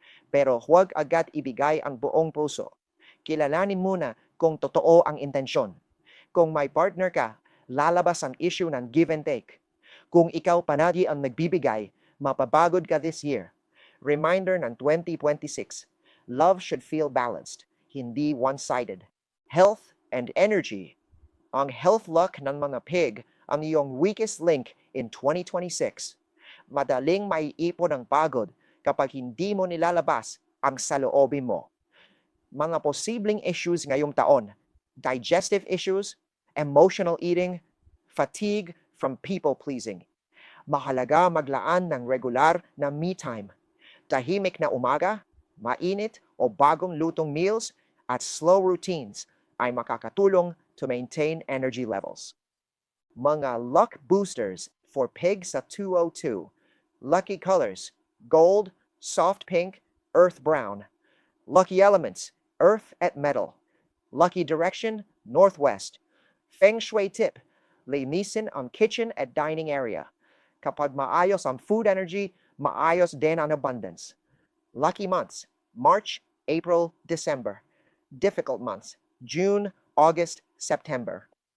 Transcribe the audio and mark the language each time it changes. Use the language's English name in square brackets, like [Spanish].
[Filipino] Pero huwag agad ibigay ang buong puso. Kilalanin muna kung totoo ang intensyon. Kung may partner ka, lalabas ang issue ng give and take. Kung ikaw palagi ang nagbibigay, mapabagod ka this year. [English] Reminder ng 2026, love should feel balanced, hindi one-sided. Health and energy. Ang health luck ng mga pig ang iyong weakest link in 2026. [Filipino] Madaling maiipon ang pagod kapag hindi mo nilalabas ang saloobin mo. [English] Mga posibleng issues [Filipino] ngayong taon, [English] digestive issues, emotional eating, fatigue from people-pleasing. [Filipino] Mahalaga maglaan ng regular na me time. Tahimik na umaga, mainit o bagong lutong meals at slow routines ay makakatulong [English] to maintain energy levels. Mga luck boosters for pigs sa 202. Lucky colors, gold, soft pink, earth brown. Lucky elements, earth at metal. Lucky direction, northwest. [Filipino] Feng Shui tip, linisin ang kitchen at dining area. Kapag maayos ang food energy, maayos din ang abundance. [English] Lucky months, March, April, December. Difficult months, June, August, September.